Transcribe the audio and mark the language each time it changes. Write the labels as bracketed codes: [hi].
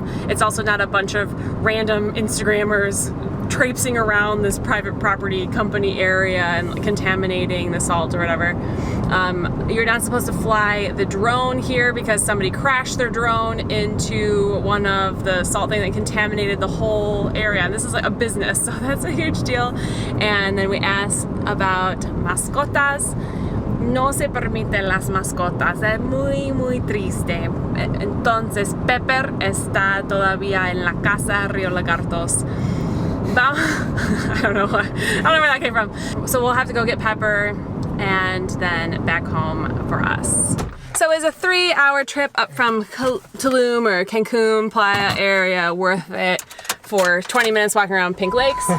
[en] It's also not a bunch of random Instagrammers traipsing around this private property company area and contaminating the salt or whatever. You're not supposed to fly the drone here because somebody crashed their drone into one of the salt things that contaminated the whole area. And this is like a business, so that's a huge deal. And then we asked about [es] mascotas. No se permiten las mascotas. Es muy triste. Entonces, Pepper está todavía en la casa Rio Lagartos. [en] I don't know where that came from. So we'll have to go get Pepper and then back home for us. So is a 3-hour trip up from Tulum or Cancun Playa area worth it for 20 minutes walking around Pink Lakes?